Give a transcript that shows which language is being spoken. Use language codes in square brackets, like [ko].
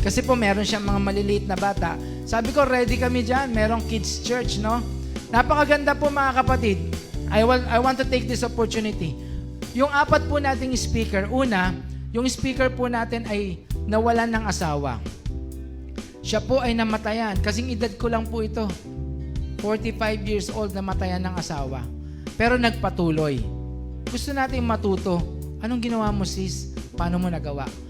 [tl] Kasi po meron siyang mga maliliit na bata. Sabi ko, ready kami dyan. Merong kids church, no? Napakaganda po, mga kapatid. [en] I want to take this opportunity. [tl] Yung 4 po nating speaker. Una, yung speaker po natin ay nawalan ng asawa. Siya po ay namatayan. Kasing edad ko lang po ito. 45 years old, namatayan ng asawa. Pero nagpatuloy. Gusto natin matuto. Anong ginawa mo, sis? Paano mo nagawa?